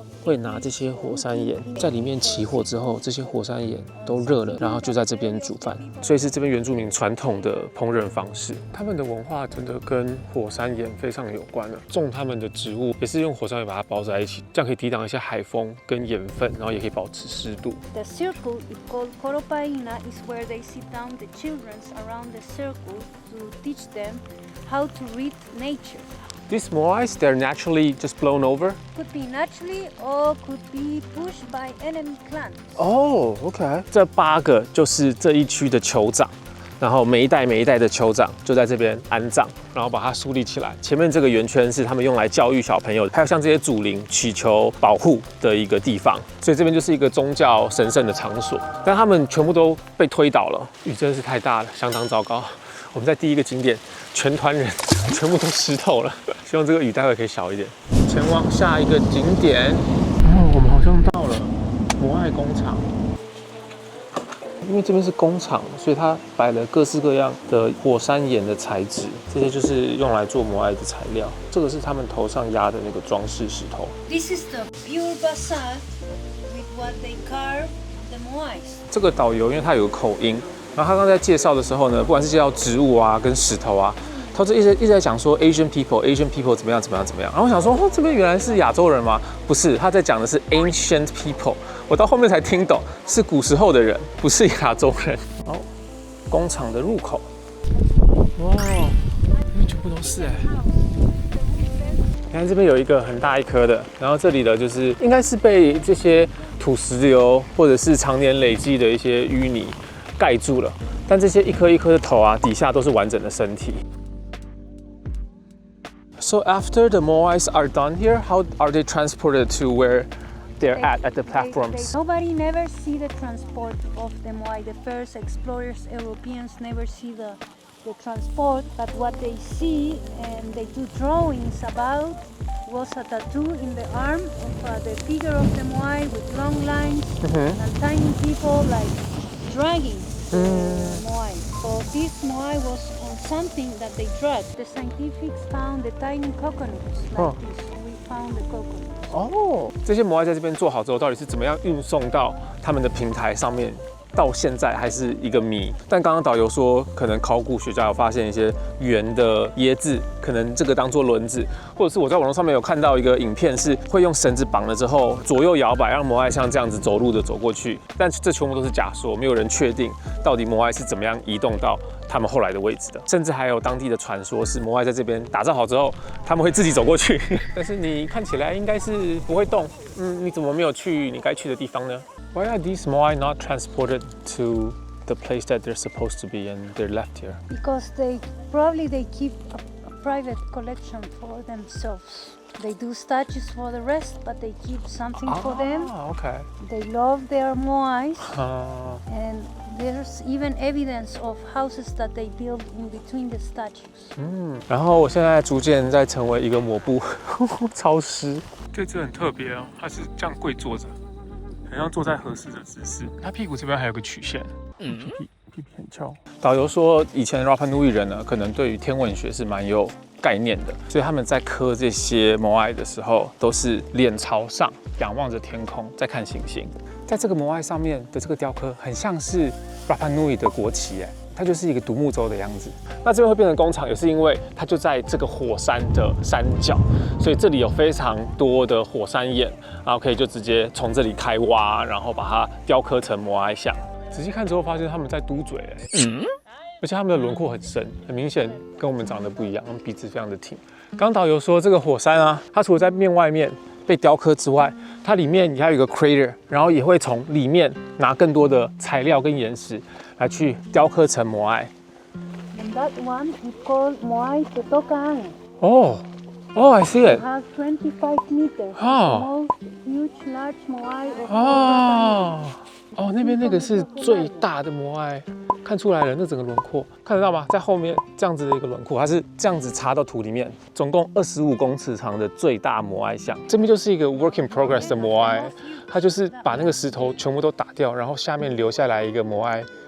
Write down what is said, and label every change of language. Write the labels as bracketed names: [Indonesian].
[Chinese] 会拿这些火山岩在里面起火之后，这些火山岩都热了，然后就在这边煮饭。所以是这边原住民传统的烹饪方式。他们的文化真的跟火山岩非常有关了。种他们的植物也是用火山岩把它包在一起，这样可以抵挡一些海风跟盐分，然后也可以保持湿度。 [English] The circle is called Coropaina, is where they sit down the children around the circle to teach them how to read nature. These moais, they're naturally just blown over? Could be naturally or could be pushed by enemy clans. Oh, OK. [Chinese] 这8个就是这一区的酋长，然后每一代的酋长就在这边安葬，然后把它树立起来。前面这个圆圈是他们用来教育小朋友，还有像这些祖灵祈求保护的一个地方，所以这边就是一个宗教神圣的场所。但他们全部都被推倒了，雨真是太大了，相当糟糕。我们在第一个景点，全团人全部都湿透了，希望这个雨待会可以小一点。前往下一个景点，我们好像到了摩艾工厂。因为这边是工厂，所以它摆了各式各样的火山岩的材质，这些就是用来做摩艾的材料。这个是他们头上压的那个装饰石头。 [English] This is the pure basalt with what they carve the moais. [Chinese] 这个导游因为他有个口音，然后他刚才介绍的时候呢，不管是介绍植物啊跟石头啊，他就一直在讲说 [English] Asian people [Chinese] 怎么样。然后我想说，这边原来是亚洲人吗？不是，他在讲的是 [English] ancient people。 [Chinese] 我到后面才听懂，是古时候的人，不是亚洲人。哦，工厂的入口，哇，因为全部都是你看这边有一个很大一颗的，然后这里的就是应该是被这些土石流或者是常年累积的一些淤泥盖住了，但这些一颗一颗的头啊，底下都是完整的身体。 [English] So after the moais are done here, how are they transported to where they're at the platforms? Nobody never see the transport of the moai. The first explorers, Europeans, never see the transport, but what they see and they do drawings about was a tattoo in the arm of the figure of the moai with long lines and tiny people like dragging the moai. So this moai was on something that they dragged. The scientists found the tiny coconuts like this. We found the coconuts. [Chinese] 哦，这些摩艾在这边做好之后，到底是怎么样运送到他们的平台上面？到现在还是一个谜。但刚刚导游说，可能考古学家有发现一些圆的椰子，可能这个当做轮子，或者是我在网络上面有看到一个影片，是会用绳子绑了之后左右摇摆，让摩艾像这样子走路的走过去。但这全部都是假说，没有人确定到底摩艾是怎么样移动到他们后来的位置的。甚至还有当地的传说是摩艾在这边打造好之后，他们会自己走过去。但是你看起来应该是不会动，你怎么没有去你该去的地方呢？ [English] Why are these moai not transported to the place that they're supposed to be and they're left here? Because they probably keep a private collection for themselves. They do statues for the rest, but they keep something for them. Okay. They love their moais, and there's even evidence of houses that they build in between the statues. [Chinese] 然后我现在逐渐在成为一个抹布，超湿。这只很特别哦，它是这样跪坐着。很像坐在合适的姿势，他屁股这边还有个曲线，屁屁很翘。导游说，以前 Rapa Nui 人呢，可能对于天文学是蛮有概念的，所以他们在刻这些摩艾的时候，都是脸朝上，仰望着天空，在看星星。在这个摩艾上面的这个雕刻，很像是 Rapa Nui 的国旗，它就是一个独木舟的样子。那这边会变成工厂，也是因为它就在这个火山的山脚，所以这里有非常多的火山岩，然后可以就直接从这里开挖，然后把它雕刻成摩埃像。仔细看之后发现他们在嘟嘴，而且他们的轮廓很深，很明显跟我们长得不一样，他们鼻子非常的挺。刚导游说这个火山啊，它除了在面外面被雕刻之外，它里面也还有一个 crater， 然后也会从里面拿更多的材料跟岩石来去雕刻成摩埃。 [English] And that one is called Moai Totokaan. Oh, I see it. It has 25 meters. Oh. The most huge large Moai of all. [Chinese] 哦，那边那个是最大的摩埃，看出来了，那整个轮廓看得到吗？在后面这样子的一个轮廓，它是这样子插到土里面，总共25公尺长的最大摩埃像。这边就是一个 [English] work in progress [Chinese] 的摩埃，它就是把那个石头全部都打掉，然后下面留下来一个摩埃。